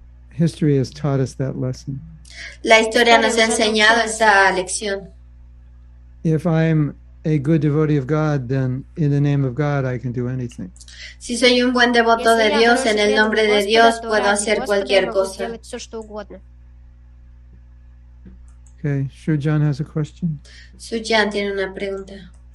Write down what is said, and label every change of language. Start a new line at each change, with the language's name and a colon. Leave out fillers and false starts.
English: History has taught us that lesson.
Spanish: La historia nos ha enseñado esa lección.
English: If I'm a good devotee of God, then in the name of God I can do anything.
Spanish: Si soy un buen devoto de Dios, en el nombre de Dios puedo hacer cualquier cosa.
English: Okay, Shujan has a question.
Spanish: Shujan tiene una pregunta.